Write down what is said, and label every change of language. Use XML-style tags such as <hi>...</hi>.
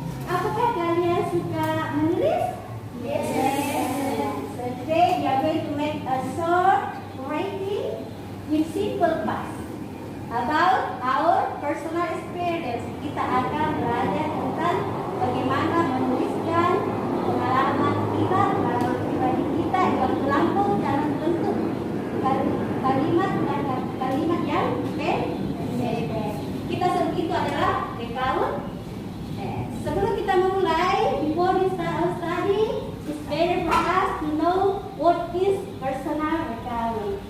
<id>Apakah kalian suka menulis?</id> <en>Yes. So today we are going to make a short writing with simple past about our personal experience.</en> <id>Kita akan belajar tentang bagaimana menuliskan pengalaman pribadi kita yang lampau dalam bentuk kalimat yang pendek. Kita sebut itu adalah recount. Sebelum kita memulai,</id> <en>before we start our study, it's better for us to know what is personal recount.</en>